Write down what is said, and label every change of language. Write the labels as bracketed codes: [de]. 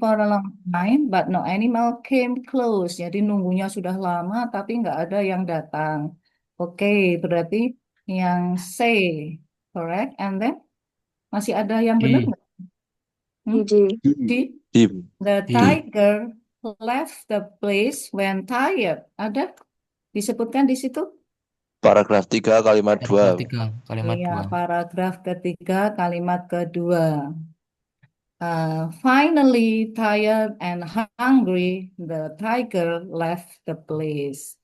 [en] for a long time, but no animal came close. [id] Jadi nunggunya sudah lama, tapi nggak ada yang datang. Oke, berarti yang C, correct? [en] And then [id] masih ada yang benar D. nggak? Hmm? D. D. Deep. [en] The D. tiger left the place when tired. [id] Ada disebutkan di situ? Paragraf 3 kalimat Paragraf 2. tiga. Kalimat Iya, 2. paragraf ketiga, kalimat kedua. [en] Finally, tired and hungry, the tiger left the place.